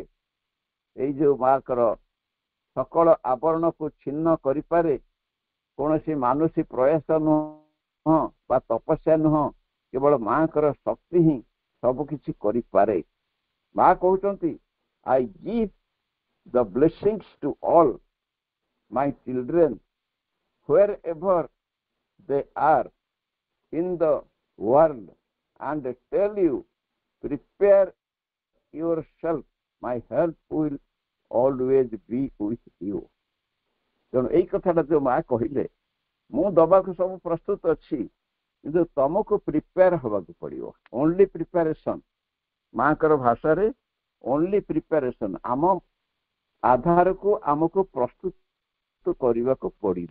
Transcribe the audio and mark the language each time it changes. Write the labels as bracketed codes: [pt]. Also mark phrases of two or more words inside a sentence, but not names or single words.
[or] ଏଇ ଯୋଉ ମାଙ୍କର ସକଳ ଆବରଣକୁ ଛିନ୍ନ କରିପାରେ। କୌଣସି ମାନୁଷୀ ପ୍ରୟାସ ନୁହଁ ବା ତପସ୍ୟା ନୁହଁ, କେବଳ ମାଙ୍କର ଶକ୍ତି ହିଁ ସବୁ କିଛି କରିପାରେ। ମା କହୁଛନ୍ତି, [en] I give the blessings to all my children wherever they are in the world and tell you, prepare yourself, my help will always be with you। [or] ତେଣୁ ଏଇ କଥାଟା ଯୋଉ ମା କହିଲେ, ମୁଁ ଦବାକୁ ସବୁ ପ୍ରସ୍ତୁତ ଅଛି, କିନ୍ତୁ ତମକୁ ପ୍ରିପେୟାର ହେବାକୁ ପଡ଼ିବ। [en] only preparation, [or] ମାଙ୍କର ଭାଷାରେ [en] only preparation, [or] ଆମ ଆଧାରକୁ ଆମକୁ ପ୍ରସ୍ତୁତ କରିବାକୁ ପଡ଼ିବ।